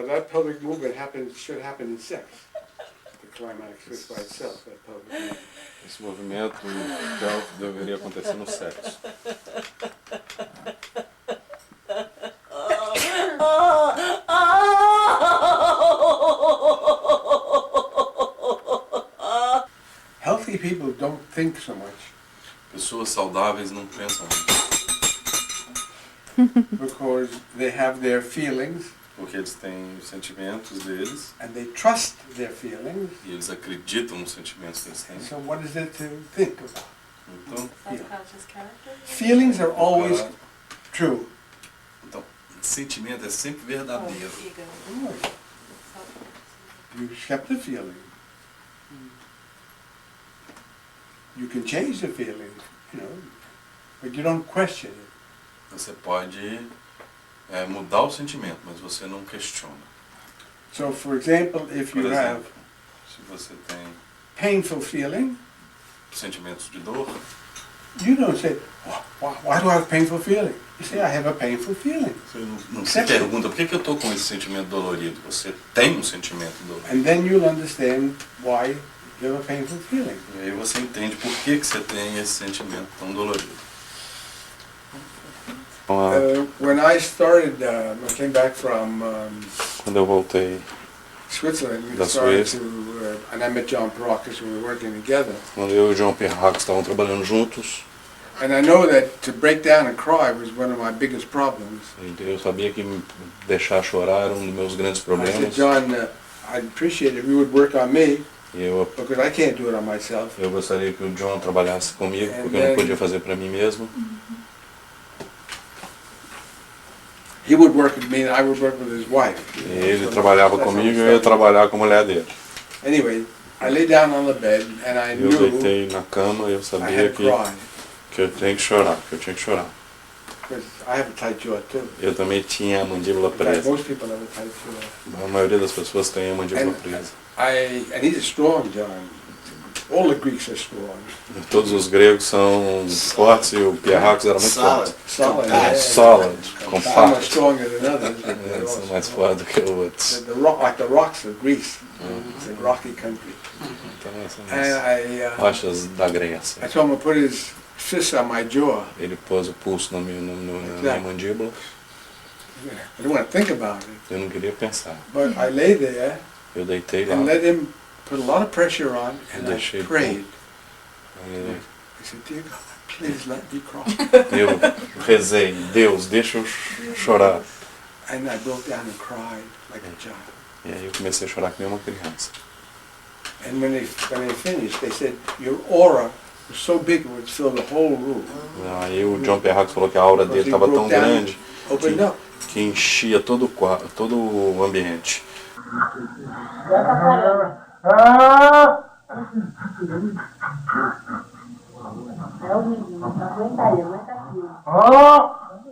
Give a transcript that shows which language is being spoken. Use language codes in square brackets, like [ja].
[en] pelvic movement should happen in sex. The climax just by itself, that pelvic movement. [pt] Esse movimento pélvico deveria acontecer no sexo. [en] Healthy people don't think so much [pt] Pessoas saudáveis não pensam muito, [en] because they have their feelings [pt] porque eles têm os sentimentos deles [en] and they trust their feelings. [pt] e eles acreditam nos sentimentos que eles têm. [en] So what is there to think about? [pt] Então, [en] Subconscious character? Feelings are always true. [pt] então, sentimento é sempre verdadeiro. [en] Ego. You accept the feeling. You can change the feeling, but you don't question it. [pt] Você pode mudar o sentimento, mas você não questiona. [en] So, for example, if [pt] Por [en] you have [pt] exemplo, se você tem [en] painful feeling, [pt] sentimentos de dor, [en] you don't say, why do I have painful feeling? You say, I have a painful feeling. [pt] você não se pergunta por que eu estou com esse sentimento dolorido. Você tem um sentimento dolorido. [en] And then you'll understand why you have a painful feeling. [pt] E aí você entende por que você tem esse sentimento tão dolorido. [en] When I started, I came back from [pt] Quando eu voltei, [en] Switzerland, we [pt] Da [en] started [pt] Suécia. [en] and I met John Pierrakos, we were working together. [pt] quando eu e o John Pierrakos estavam trabalhando juntos, [en] And I know that to break down and cry was one of my biggest problems. [pt] eu sabia que me deixar chorar era um dos meus grandes [en] I said, [pt] problemas. [en] John, I'd appreciate it if you would work on me, [pt] E eu [en] because I can't do it on myself. [pt] gostaria que o John trabalhasse comigo, porque eu não podia fazer para mim mesmo. [en] He would work with me and I would work with his wife. [pt] E ele trabalhava comigo e eu ia trabalhar com a mulher dele. [en] Anyway, I lay down on the bed and I [pt] Eu [en] knew [pt] deitei na cama e eu [en] I [pt] sabia [en] had to cry, [pt] que eu tinha que chorar, [en] because I have a tight jaw too. [pt] Eu também tinha a mandíbula [en] In fact, [pt] presa. [en] most people have a tight jaw. [pt] A maioria das pessoas tem a mandíbula presa. [en] And he's a strong John. All the Greeks are strong. [pt] Todos os gregos são fortes e o Pierrakos era muito forte. [en] Solid. Solid, Some are [pt] compacto. [en] stronger than others. But they're all [pt] São mais [en] strong. [pt] fortes do que outros. [en] Like the rocks of Greece. It's a rocky country. [pt] Então, são [en] And [pt] as rochas da Grécia. [en] I told him to put his fist on my jaw. [pt] Ele pôs o pulso na minha mandíbula. [en] I didn't want to think about it. [pt] Eu não queria pensar. [en] But I lay there [pt] Eu deitei lá. [en] and let him put a lot of pressure on, and I [pt] Deixei [en] prayed. [pt] e [en] I said, dear God, please let me cry. [pt] eu rezei, Deus, deixa eu chorar. [en] And I broke down and cried like a child. [pt] E aí eu comecei a chorar que nem uma criança. [en] And when they finished, they said, your aura was so big it would fill the whole room. [pt] Aí o John Pierrakos falou que a aura dele estava tão grande [en] Opened up. [pt] que enchia todo o ambiente. É o menino, não aguentaria, aguenta aqui.